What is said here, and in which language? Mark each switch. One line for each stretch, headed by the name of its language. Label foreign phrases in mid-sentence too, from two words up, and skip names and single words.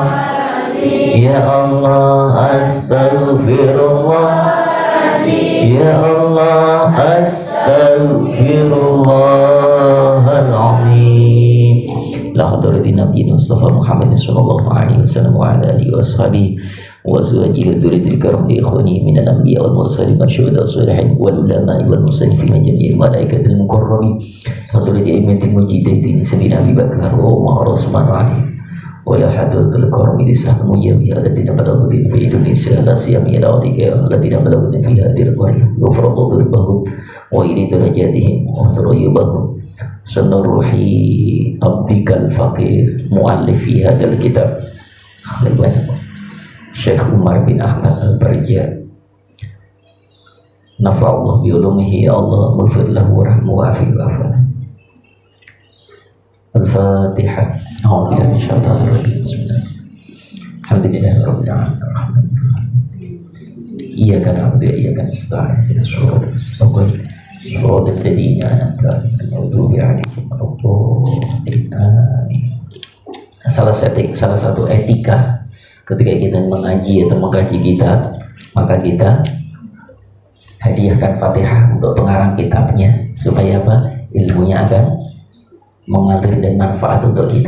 Arabic: يا الله، أستغفر الله. يا الله، أستغفر الله العظيم. إلى حضرة النبي المصطفى محمد صلى الله عليه وسلم وعلى آله وصحبه وأزواجه وذريته الكرام وإخوانه من الأنبياء والمرسلين والشهداء والصالحين والعلماء والمصنفين وجميع الملائكة المكرمين وحضرة الأئمة المجاهدين سيدنا أبي بكر وعمر عثمان وعلي ويا حضرة الكريم ديسه مجاوية الذين بلغوا في إندونيسيا لا سيما إلى أولياء الذين بلغوا في هذه القرية غفر لهم وإلى درجاتهم وسرايوبهم سنروحي عبدك الفقير مؤلف في هذا الكتاب الشيخ عمر بن أحمد البارجاء نفع الله بعلومه يا الله اغفر له وارحمه وعافه واعف. الفاتحة. أعوذ بالله من الشيطان الرجيم. بسم الله. الحمد لله رب العالمين. إياك نعبد وإياك نستعين. اهدنا الصراط المستقيم. صراط الذين أنعمت عليهم غير المغضوب عليهم.
Indonesian: Salah satu etika ketika kita mengaji atau mengkaji kitab, maka kita hadiahkan Fatihah untuk pengarang kitabnya supaya apa? Ilmunya akan mengalir dan manfaat untuk kita.